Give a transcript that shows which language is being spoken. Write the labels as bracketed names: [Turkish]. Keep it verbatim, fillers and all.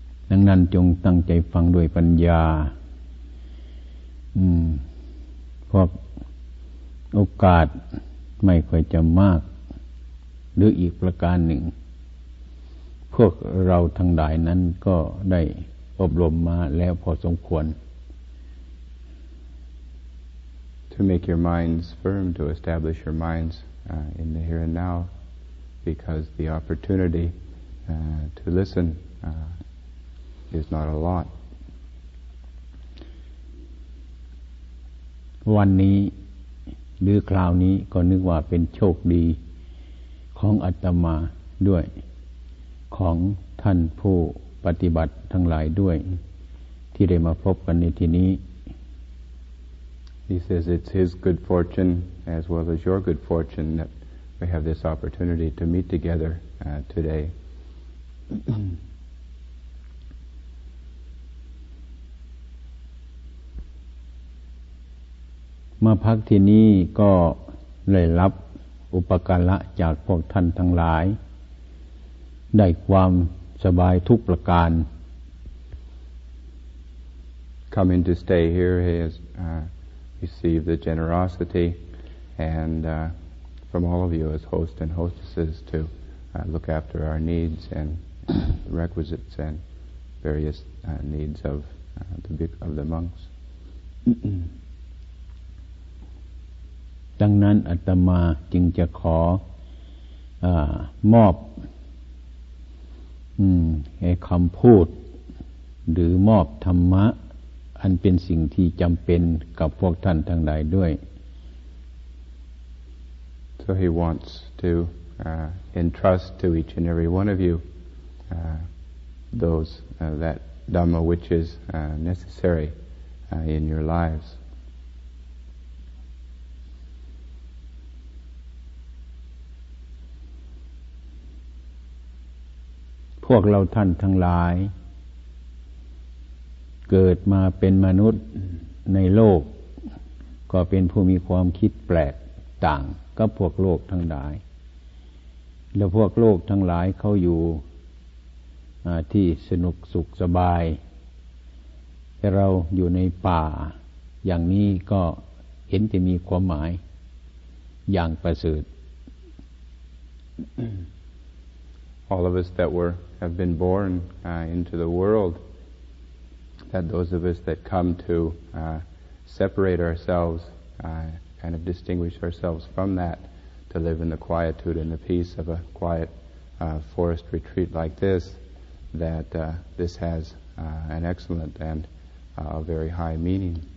[Thai] ดังนั้นจงตั้งใจฟังด้วยปัญญาอืมเพราะโอกาสไม่ค่อยจะมากหรืออีกประการหนึ่งพวกเราทั้งหลายนั้นก็ได้อบรมมาแล้วพอสมควร [English] To make your minds firm, to establish your minds uh, in the here and now, because the opportunity uh, to listen uh, is not a lot. [Thai] วันนี้หรือคราวนี้ก็นึกว่าเป็นโชคดีของอาตมาด้วยของท่านผู้ปฏิบัติทั้งหลายด้วยที่ได้มาพบกันในที่นี้ [English] He says it's his good fortune as well as your good fortune that we have this opportunity to meet together uh, today [Thai] มาพักที่นี้ก็เลยรับอุปการะจากพวกท่านทั้งหลายได้ความสบายทุกประการ [English] Coming to stay here he has uh, received the generosity and uh, from all of you as host and hostesses to uh, look after our needs and requisites and various uh, needs of uh, the of the monks [Thai] ดังนั้นอาตมาจึงจะขออมอบอืมให้คำพูดหรือมอบธรรมะอันเป็นสิ่งที่จำเป็นกับพวกท่านทั้งหลายด้วย [English] So he wants to uh, entrust to each and every one of you uh, those uh, that Dhamma which is uh, necessary uh, in your lives. [Thai] พวกเราท่านทั้งหลายเกิดมาเป็นมนุษย์ในโลกก็เป็นผู้มีความคิดแปลกต่างกับพวกโลกทั้งหลายแล้วพวกโลกทั้งหลายเขาอยู่ที่สนุกสุขสบายแต่เราอยู่ในป่าอย่างนี้ก็เห็นจะมีความหมายอย่างประเสริฐ [English] All of us that were have been born uh, into the world, that those of us that come to uh, separate ourselves, uh, kind of distinguish ourselves from that, to live in the quietude and the peace of a quiet uh, forest retreat like this, that uh, this has uh, an excellent and uh, a very high meaning.